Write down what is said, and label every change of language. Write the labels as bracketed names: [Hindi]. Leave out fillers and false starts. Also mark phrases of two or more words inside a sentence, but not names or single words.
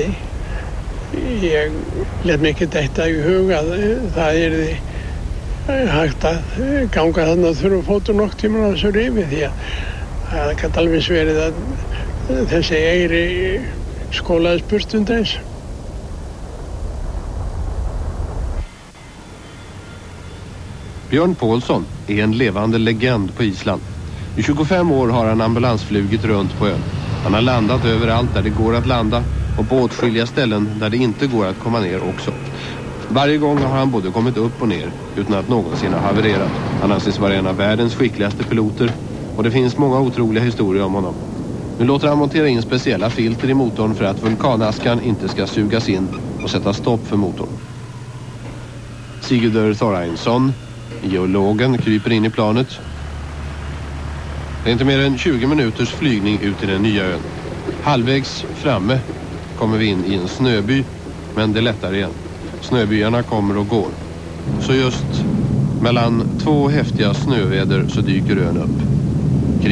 [Icelandic] Ég lét mig ekki detta í hug að það yrði hægt að ganga þarna þurru fótur nokk tíma á þessu rifi því að það gæti alveg verið að þessi eyri skólaðist burtundis. [Swedish] Björn Paulsson är en levande legend på Island. I 25 år har han ambulansflugit runt på ön. Han har landat överallt där det går att landa och på åtskilliga ställen där det inte går att komma ner också. Varje gång har han både kommit upp och ner utan att någonsin ha havererat. Han anses vara en av världens skickligaste piloter och det finns många otroliga historier om honom. Nu låter han montera in speciella filter i motorn för att vulkanaskan inte ska sugas in och sätta stopp för motorn. Sigurður Þórarinsson, geologen, kryper in i planet. Det är inte mer än 20 minuters flygning ut till den nya ön. Halvvägs framme kommer vi in i en snöby, men det lättar igen. Snöbyarna kommer och går. Så just mellan 2 häftiga snöväder så dyker ön upp.